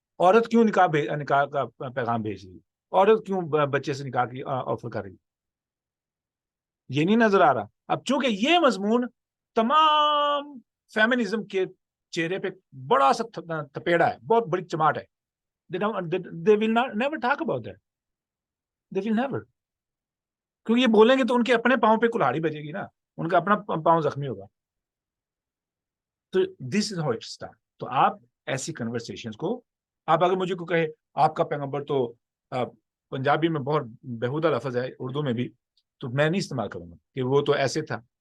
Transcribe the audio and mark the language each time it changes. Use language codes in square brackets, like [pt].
[ur] عورت کیوں نکاح کا پیغام بھیج رہی ہے؟ عورت کیوں بچے سے نکاح کی آفر کر رہی ہے؟ یہ نہیں نظر آ رہا. اب چونکہ یہ مضمون تمام فیمنزم کے چہرے پہ بڑا سا تپیڑا ہے, بہت بڑی چماٹ ہے. [en] they will never talk about that. They will never. [ur] کیونکہ یہ بولیں گے تو ان کے اپنے پاؤں پہ کلہاڑی بجے گی نا, ان کا اپنا پاؤں زخمی ہوگا. تو [en] This is how it start. [ur] تو آپ ایسی کنورسیشنز کو, آپ اگر مجھے کو کہے آپ کا پیغمبر تو پنجابی میں بہت بیہودہ لفظ ہے, اردو میں بھی, تو میں نہیں استعمال کروں گا کہ وہ تو ایسے تھا.